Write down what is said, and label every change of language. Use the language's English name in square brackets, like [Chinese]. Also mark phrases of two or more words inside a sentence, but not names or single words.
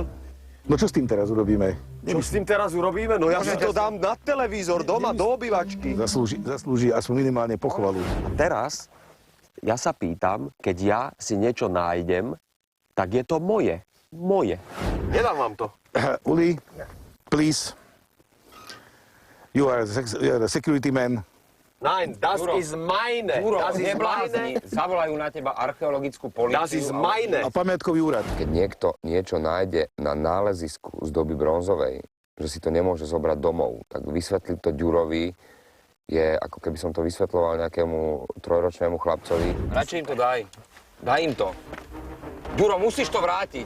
[Slovak] No čo s tým teraz urobíme? Čo s tým teraz urobíme? No ja si to dám na televízor doma, do obývačky. Zaslúži aspoň minimálne pochvalu. A teraz ja sa pýtam, keď ja si niečo nájdem, tak je to moje. Moje. Nedám vám to. [English] Uli, please. You are the security man. [German] Nein, das ist meine. Das ist meine. [Slovak] Zavolajú na teba archeologickú políciu. [German] Das ist meine. [Slovak] A pamiatkový úrad. Keď niekto niečo nájde na nálezisku z doby bronzovej, že si to nemôže zobrať domov, tak vysvetliť to Ďurovi je, ako keby som to vysvetľoval nejakému 3-ročnému chlapcovi. Radšej im to daj. Daj im to. Ďuro, musíš to vrátiť.